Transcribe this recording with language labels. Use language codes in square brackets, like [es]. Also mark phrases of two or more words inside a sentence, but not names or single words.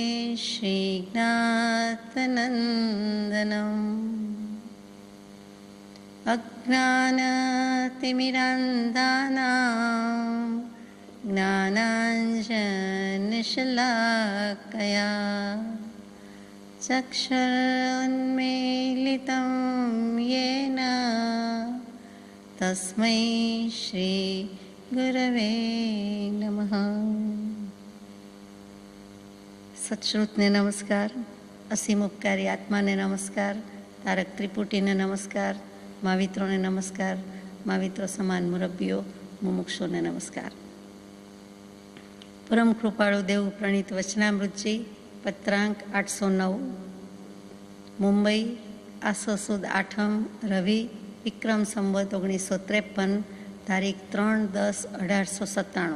[sa] श्रीज्ञातनन्दनम् अज्ञानतिमिरान्धानां ज्ञानाञ्जनशलाकया चक्षुरुन्मीलितं येन तस्मै श्रीगुरवे नमः। [gu] સત્શ્રુતને નમસ્કાર, અસીમ ઉપકારી આત્માને નમસ્કાર, તારક ત્રિપુટીને નમસ્કાર, મહાવિત્રોને નમસ્કાર, महाविત્રો સમાન મુરબ્બીઓ, મુમુક્ષોને નમસ્કાર। પરમ કૃપાળુ દેવ પ્રણીત વચનામૃતજી, પત્રાંક 809, મુંબઈ, આસો સુદ 8મ, રવિ, વિક્રમ સંવત 1953, તારીખ 3/10/1897।